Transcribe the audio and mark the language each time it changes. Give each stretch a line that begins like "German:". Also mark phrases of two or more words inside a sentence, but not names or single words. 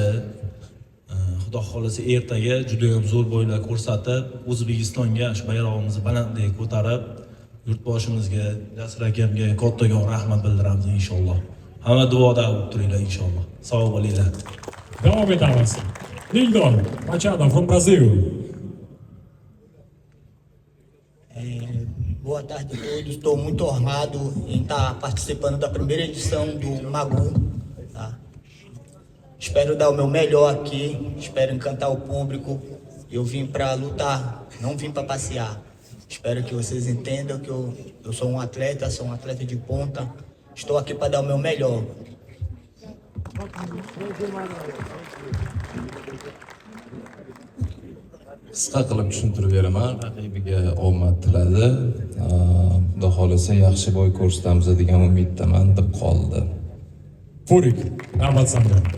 Uzbek: Xudo xolasa ertaga juda ham zo'r bo'ylar ko'rsatib, O'zbekistonga shu bayrog'imizni balandlikka ko'tarib, yurtboshimizga, Jasur akamga kattaga rahmat bildiramiz inshaalloh. Hamma duoda bo'lib turinglar inshaalloh. Sog' bo'linglar. Davom etamiz. Lindon Machado
English: from Brazil.
Portuguese: Boa tarde a todos. Estou muito honrado em estar participando da primeira edição do Magu. Tá? Espero dar o meu melhor aqui. Espero encantar o público. Eu vim para lutar, não vim para passear. Espero que vocês entendam que eu sou um atleta de ponta. Estou aqui para dar o meu melhor.
Uzbek: Qisqa qilib tushuntirib beraman. Raqibiga omad tiladi. Xudo xolasa yaxshi bo'y ko'rsatamiz degan umiddaman deb qoldi. Furik, navbat sanda.